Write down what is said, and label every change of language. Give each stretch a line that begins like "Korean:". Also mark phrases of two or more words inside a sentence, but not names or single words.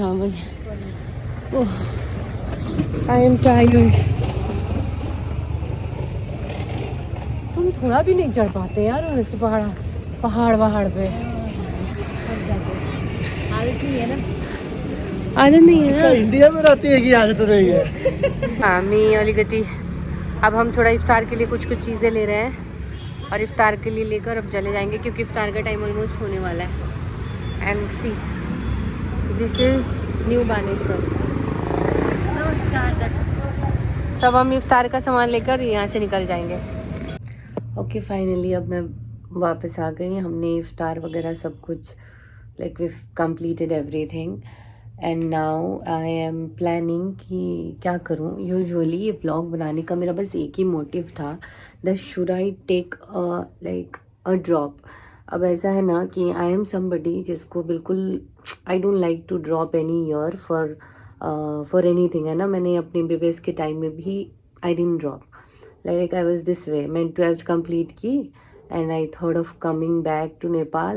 Hindi: हाँ भाई,
English: oh I am tired.
Hindi: तुम थोड़ा भी नहीं चढ़ पाते यार वैसे पहाड़ पे। आदत नहीं है ना। आदत नहीं है ना। इंडिया में रहती है कि आदत नहीं है।
Nepali: हामी अलिकति
Hindi: अब हम थोड़ा इफ्तार के लिए कुछ चीज़ें ले रहे हैं और इफ्तार के लिए लेकर अब चले जाएंगे, क्योंकि इफ्तार का टाइम ऑलमोस्ट होने वाला है।
English: and see this is New Baneshwor.
Hindi: सब हम इफ्तार का सामान लेकर यहाँ से निकल जाएंगे। ओके फाइनली अब मैं वापस आ गई। हमने इफ्तार वगैरह सब कुछ
English: like we completed everything and now I am planning
Hindi: कि क्या करूँ। यूजुअली ये ब्लॉग बनाने का मेरा बस एक ही मोटिव था,
English: that should I take like a drop.
Hindi: अब ऐसा है ना कि
English: I am somebody
Hindi: जिसको बिल्कुल
English: I don't like to drop any year for anything,
Hindi: है ना। मैंने अपने बीबीएस के टाइम में भी
English: I didn't drop, like I was this way.
Hindi: मैंने 12th कंप्लीट की
English: and I thought of coming back to Nepal.